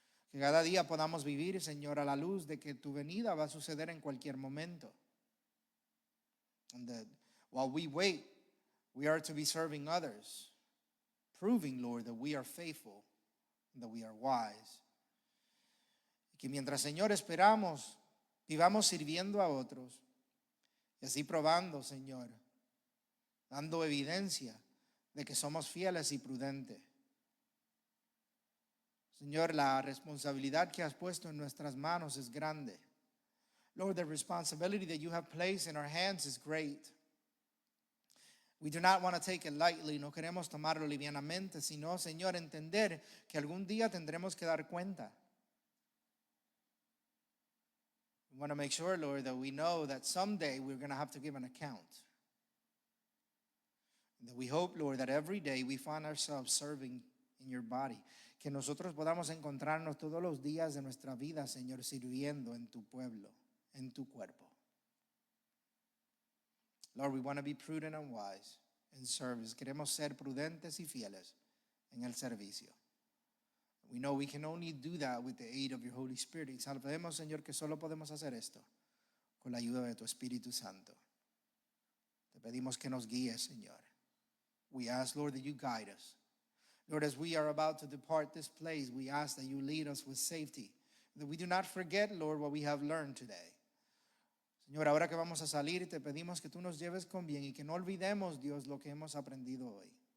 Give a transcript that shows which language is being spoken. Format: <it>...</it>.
<es>Que cada día podamos vivir, Señor, a la luz de que tu venida va a suceder en cualquier momento.</es> <en>And that while we wait, we are to be serving others, proving, Lord, that we are faithful and that we are wise.</en> <es>Que mientras, Señor, esperamos, vivamos sirviendo a otros y así probando, Señor, dando evidencia de que somos fieles y prudentes. Señor, la responsabilidad que has puesto en nuestras manos es grande.</es> <en>Lord, the responsibility that you have placed in our hands is great. We do not want to take it lightly,</en> <es>no queremos tomarlo livianamente, sino, Señor, entender que algún día tendremos que dar cuenta.</es> <en>We want to make sure, Lord, that we know that someday we're going to have to give an account. And that we hope, Lord, that every day we find ourselves serving in your body.</en> <es>Que nosotros podamos encontrarnos todos los días de nuestra vida, Señor, sirviendo en tu pueblo, en tu cuerpo.</es> <en>Lord, we want to be prudent and wise in service.</en> <es>Queremos ser prudentes y fieles en el servicio.</es> <en>We know we can only do that with the aid of your Holy Spirit.</en> <es>Y sabemos, Señor, que solo podemos hacer esto con la ayuda de tu Espíritu Santo. Te pedimos que nos guíes, Señor.</es> <en>We ask, Lord, that you guide us. Lord, as we are about to depart this place, we ask that you lead us with safety. That we do not forget, Lord, what we have learned today.</en> <es>Señor, ahora que vamos a salir, te pedimos que tú nos lleves con bien y que no olvidemos, Dios, lo que hemos aprendido hoy.</es>